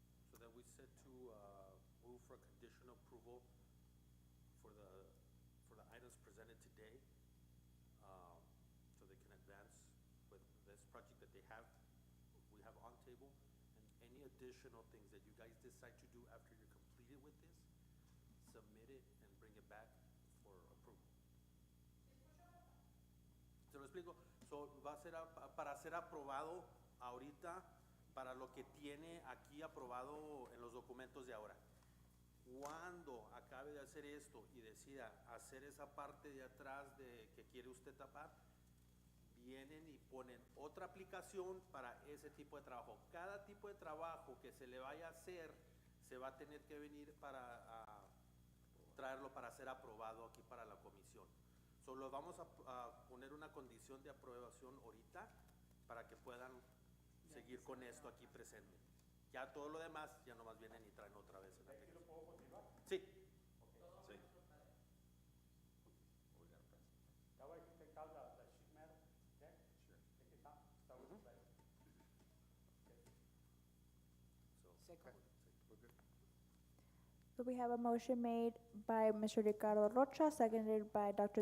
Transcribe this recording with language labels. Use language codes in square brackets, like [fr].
[en] so then we said to, move for conditional approval for the items presented today, so they can advance with this project that they have, we have on table, and any additional things that you guys decide to do after you're completed with this, submit it and bring it back for approval. [es] ¿Se lo explico? So, va a ser para ser aprobado ahorita para lo que tiene aquí aprobado en los documentos de ahora. Cuando acabe de hacer esto y decida hacer esa parte de atrás de que quiere usted tapar, vienen y ponen otra aplicación para ese tipo de trabajo. Cada tipo de trabajo que se le vaya a hacer se va a tener que venir para traerlo para ser aprobado aquí para la comisión. Solo vamos a poner una condición de aprobación ahorita para que puedan seguir con esto aquí presente. Ya todo lo demás ya nomás vienen y traen otra vez en la aplicación. Sí. [en] Sí. We're gonna pass. That way you can take out the sheet metal, okay? Sure. Take it out, start with the plate. Okay, we're good. So we have a motion made by Mr. Ricardo Rocha, seconded by Dr.